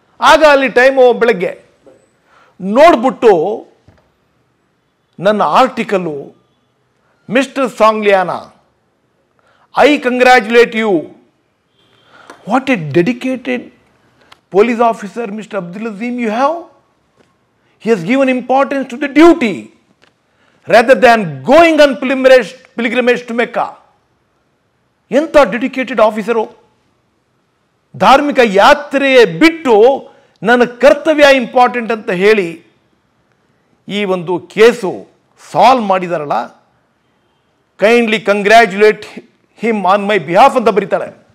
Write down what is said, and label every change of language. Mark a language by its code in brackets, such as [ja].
[kn] ಆಗ ಅಲ್ಲಿ ಟೈಮು ಬೆಳಗ್ಗೆ. ನೋಡ್ಬಿಟ್ಟು ನನ್ನ article, mister Sangliana, [en] I congratulate you. What a dedicated police officer Mr. Abdul Azeem you have. He has given importance to the duty rather than going on pilgrimage to Mecca. [kn] ಎಂಥ dedicated officer. ಧಾರ್ಮಿಕ ಯಾತ್ರೆಯೇ ಬಿಟ್ಟು ನನ್ನ ಕರ್ತವ್ಯ important ಅಂತ ಹೇಳಿ ಈ ಒಂದು case solve ಮಾಡಿದಾರಲ್ಲ, [en] kindly congratulate him on my behalf [kn] ಅಂತ ಬರೀತಾಳೆ.